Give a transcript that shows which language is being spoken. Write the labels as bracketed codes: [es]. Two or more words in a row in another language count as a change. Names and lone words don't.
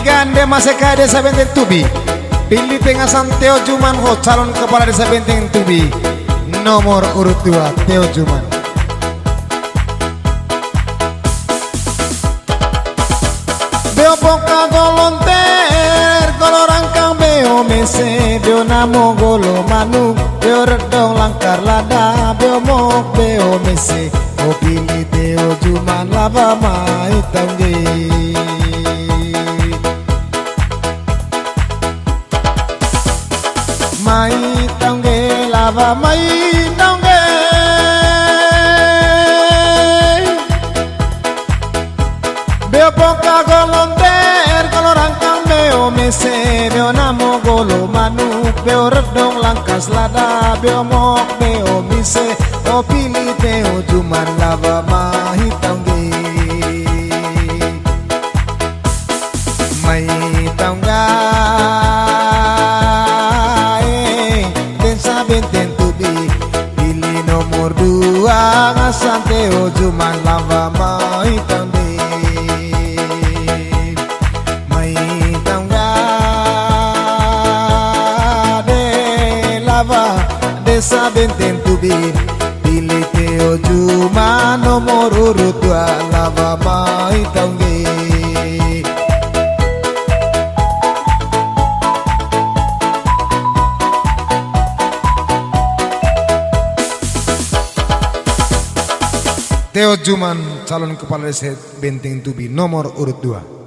[id] gande maseka desa Benteng Tubi pilih tengah Theo Juman calon kepala desa Benteng Tubi nomor urut 2 Theo Juman [mqy] beo poka golonter golo rangkang beo mese beo namo golo manuk beo redong langkar lada beo mok beo mese pilih Theo Juman lava mai taungge mai taungge lava mai taungge beo poka golonter golo rangkang beo mese beo namo golo manuk beo redong langkas lada beo mok beo mise pilih Theo Juman lava mai taungge mai taungga [id] desa Benteng Tubi pilih nomor 2 [mqy] ngasang Theo Juman lava mai taungge mai taungga de lava [id] desa Benteng Tubi pilih Theo Juman nomor urut 2 [mqy] lava mai taungge [id] Theo Juman calon kepala desa Benteng Tubi nomor urut 2.